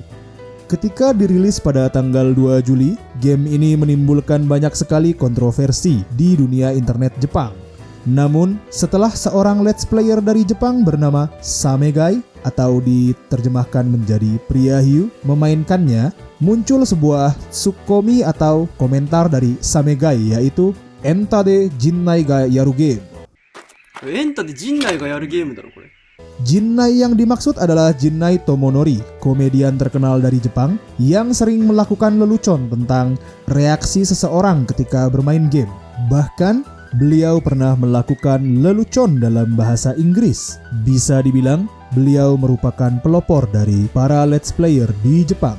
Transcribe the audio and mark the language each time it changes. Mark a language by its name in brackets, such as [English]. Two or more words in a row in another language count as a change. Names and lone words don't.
[Indonesian] Ketika dirilis pada tanggal 2 Juli, game ini menimbulkan banyak sekali kontroversi di dunia internet Jepang. Namun, setelah seorang [English] let's player [Indonesian] dari Jepang bernama Samegai atau diterjemahkan menjadi pria hiu memainkannya, muncul sebuah tsukkomi atau komentar dari Samegai yaitu [Japanese] "エンタで陣内がやるゲーム". エンタで陣内がやるゲームだろこれ。 [Indonesian] Jinnai yang dimaksud adalah Jinnai Tomonori, komedian terkenal dari Jepang yang sering melakukan lelucon tentang reaksi seseorang ketika bermain game. Bahkan, beliau pernah melakukan lelucon dalam bahasa Inggris. Bisa dibilang, beliau merupakan pelopor dari para [English] let's player [Indonesian] di Jepang.